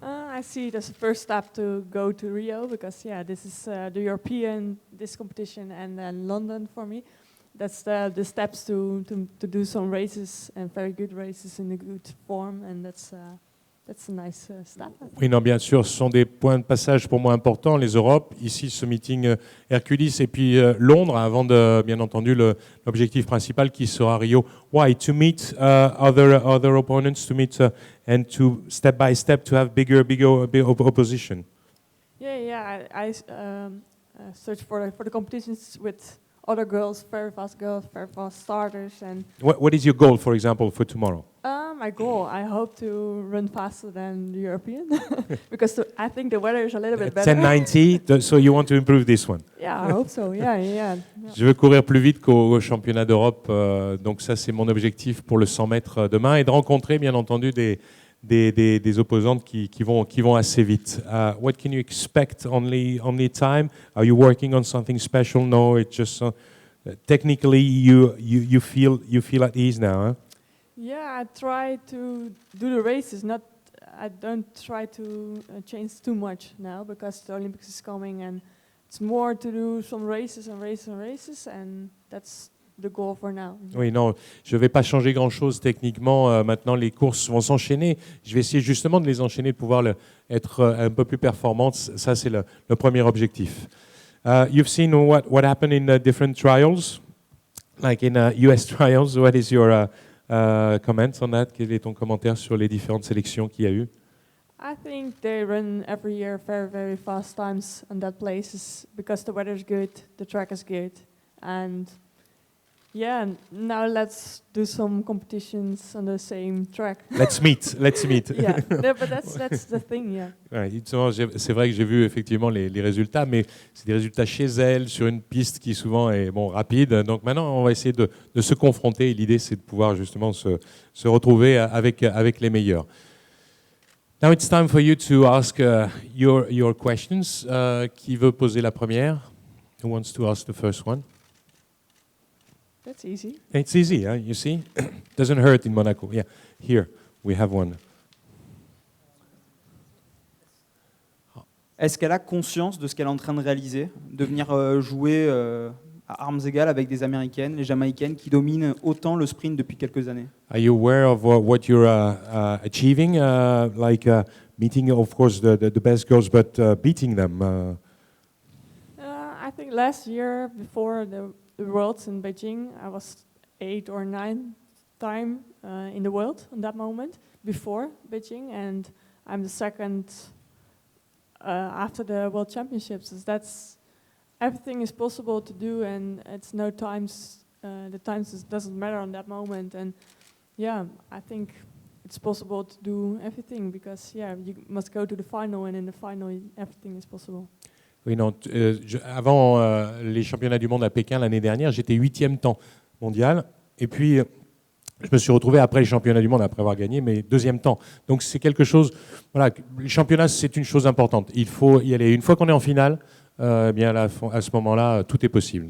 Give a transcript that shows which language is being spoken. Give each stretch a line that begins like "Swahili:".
English: I see it as a first step to go to Rio because this is the European competition, and then London for me. That's the steps to do some races, and very good races in a good form, and that's a nice step.
French: Oui, non, bien sûr, ce sont des points de passage pour moi importants, les Europes, ici ce meeting Hercules, et puis Londres, avant de, bien entendu, l'objectif principal qui sera Rio.
English: Why? To meet other opponents, to meet and to step by step to have bigger opposition. Yeah. I search for the competitions with other girls, very fast starters, and. What is your goal, for example, for tomorrow? My goal, I hope to run faster than the European because I think the weather is a little bit better. 10:90, so you want to improve this one? Yeah, I hope so. Yeah.
French: Je veux courir plus vite qu'au championnat d'Europe, donc ça c'est mon objectif pour le 100 mètres demain, et de rencontrer bien entendu des opposantes qui vont assez vite.
English: What can you expect only time? Are you working on something special? No, it's just technically you feel at ease now. Huh? Yeah, I try to do the races. I don't try to change too much now because the Olympics is coming, and it's more to do some races, and that's the goal for now.
French: Oui, non, je ne vais pas changer grand-chose techniquement. Maintenant, les courses vont s'enchaîner. Je vais essayer justement de les enchaîner, de pouvoir être un peu plus performante. Ça, c'est le premier objectif.
English: You've seen what happened in different trials, like in US trials. What is your comment on that?
French: Quel est ton commentaire sur les différentes sélections qu'il y a eu?
English: I think they run every year very, very fast times on that places because the weather is good, the track is good, and now let's do some competitions on the same track. Let's meet. Yeah, no, but that's the thing, yeah.
French: Ouais, c'est vrai que j'ai vu effectivement les résultats, mais c'est des résultats chez elle, sur une piste qui souvent est rapide. Donc maintenant, on va essayer de se confronter. L'idée, c'est de pouvoir justement se retrouver avec les meilleurs.
English: Now it's time for you to ask your questions.
French: Qui veut poser la première?
English: Who wants to ask the first one? That's easy. It's easy, huh? You see? Doesn't hurt in Monaco. Yeah, here we have one.
French: Est-ce qu'elle a conscience de ce qu'elle est en train de réaliser, de venir jouer à armes égales avec des Américaines, les Jamaïcaines, qui dominent autant le sprint depuis quelques années?
English: Are you aware of what you're achieving, meeting, of course, the best girls, but beating them? I think last year, before the Worlds in Beijing, I was 8 or 9 time in the world on that moment, before Beijing, and I'm the second after the World Championships. Everything is possible to do, and it's no times. The times doesn't matter on that moment, and I think it's possible to do everything because you must go to the final, and in the final everything is possible.
French: Oui, non. Avant les championnats du monde à Pékin l'année dernière, j'étais 8e temps mondial, et puis Je me suis retrouvé après les championnats du monde, après avoir gagné, mais deuxième temps. Donc c'est quelque chose, voilà, les championnats c'est une chose importante. Il faut y aller. Une fois qu'on est en finale, eh bien là, à ce moment-là, tout est possible.